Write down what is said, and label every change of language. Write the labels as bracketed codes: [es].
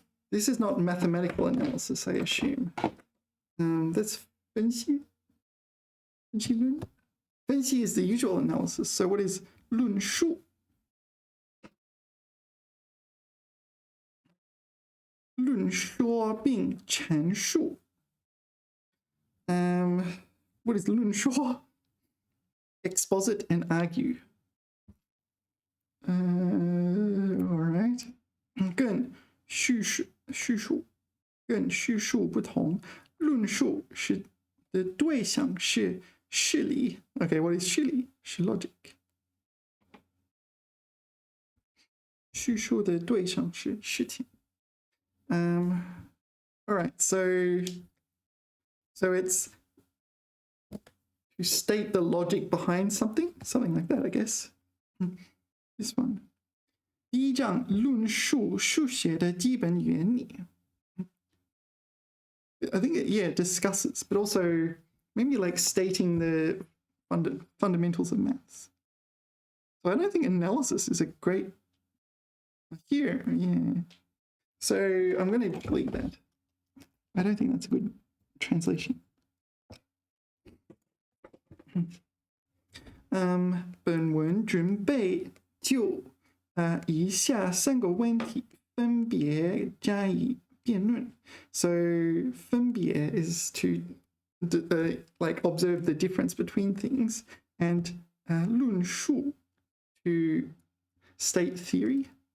[en] This is not mathematical analysis, I assume. That's [zh] 分析 论 分析 [en] is the usual analysis, so what is [zh] 论述 论说并陈述 [en] what is 论说 exposit and argue. All right. [zh] 跟叙述跟叙述不同，论述是的对象是事理。 [en] Okay, what is 事理？ [zh] 是 logic. 叙述的对象是事情。 [en] All right, so it's to state the logic behind something like that, I guess. This one. [zh] 第一章论述数学的基本原理。 [en] I think it discusses, but also maybe like stating the fundamentals of maths. So I don't think analysis is a great here. Yeah. So I'm going to delete that. I don't think that's a good translation. [zh] 本文准备就以下3个问题分别加以辩论。 [en] So 分别 is to like observe the difference between things, and 论述 to state theory.